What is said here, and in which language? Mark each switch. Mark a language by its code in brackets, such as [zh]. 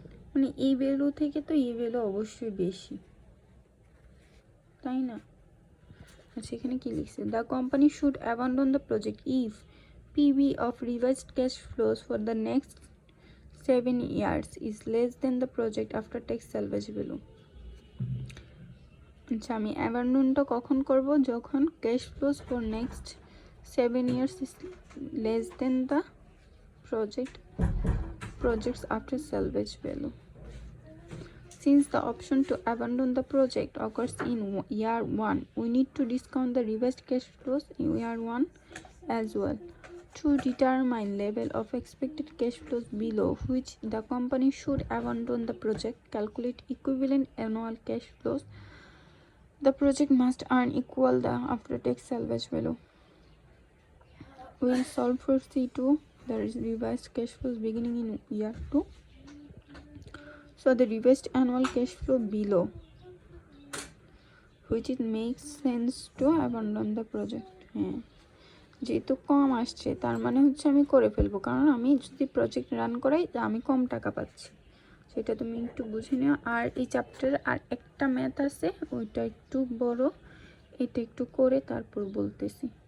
[bn] মানে এই ভ্যালু থেকে তো এই ভ্যালু অবশ্যই বেশি, তাই না? আচ্ছা, এখানে কি লিখছে, [en] The company should abandon the project if PV of revised cash flows for the next 7 years is less than the project after tax salvage value। [bn] আচ্ছা, আমি অ্যাবান্ডনটা কখন করব? যখন [en] Cash flows for next 7 years is less than the projects after salvage value. Since the option to abandon the project occurs in year 1, we need to discount the revised cash flows in year 1 as well. To determine level of expected cash flows below which the company should abandon the project, calculate equivalent annual cash flows. The project must earn equal the after-tax salvage value. We'll solve for C2, the revised cash flows beginning in year 2. So the revised annual cash flow below which it makes sense to abandon the project. [bn] হ্যাঁ, যেহেতু কম আসছে, তার মানে হচ্ছে আমি করে ফেলবো, কারণ আমি যদি প্রজেক্ট রান করাই আমি কম টাকা পাচ্ছি। সেটা তুমি একটু বুঝে নিও। আর এই চ্যাপ্টার আর একটা ম্যাথ আছে, ওইটা একটু বড়, এটা একটু করে তারপর বলতেছি।